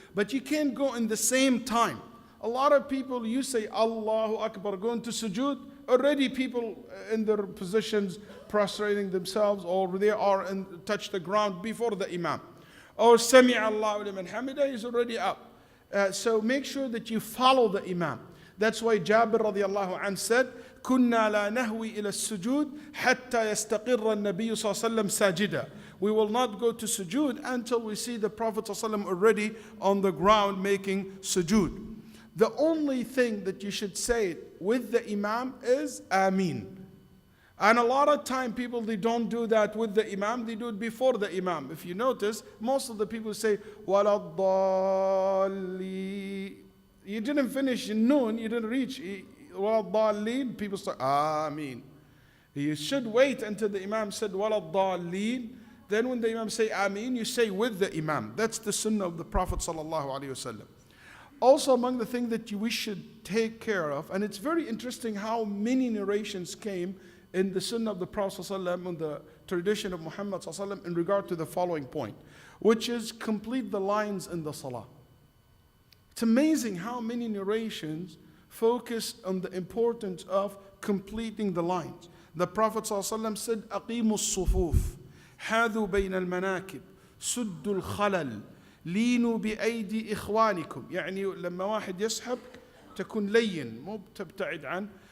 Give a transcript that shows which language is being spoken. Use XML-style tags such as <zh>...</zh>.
<en>But you can't go in the same time. A lot of people, you say Allahu Akbar, going to sujood, already people in their positions prostrating themselves, or they are and touch the ground before the Imam. Or Sami' Allahu liman hamida is already up. So make sure that you follow the Imam. That's why Jabir radiallahu anhu said,</en> <ar>كنا لا نهوي إلى السجود حتى يستقر النبي صلى الله عليه وسلم ساجدا.</ar> <en>We will not go to sujood until we see the Prophet صلى الله عليه وسلم already on the ground making sujood. The only thing that you should say with the Imam is Ameen. And a lot of time people, they don't do that with the Imam, they do it before the Imam. If you notice, most of the people say,</en> <ar>وَلَا الضَّالِّينَ.</ar> <en>You didn't finish in noon, you didn't reach</en> <ar>وَلَا الضَّالِّينَ.</ar> <en>People start, Ameen. You should wait until the Imam said,</en> <ar>وَلَا الضَّالِّينَ.</ar> <en>Then when the Imam say Ameen, you say with the Imam. That's the sunnah of the Prophet sallallahu alaihi wasallam. Also, among the things that we should take care of, and it's very interesting how many narrations came in the sunnah of the Prophet ﷺ and the tradition of Muhammad ﷺ in regard to the following point, which is complete the lines in the Salah. It's amazing how many narrations focus on the importance of completing the lines. The Prophet ﷺ said,</en> <ar>أقيموا الصفوف حاذوا بين المناكب سدوا الخلل لينوا بأيدي إخوانكم. يعني لما واحد يسحب تكون لين مو تبتعد عنه.</ar>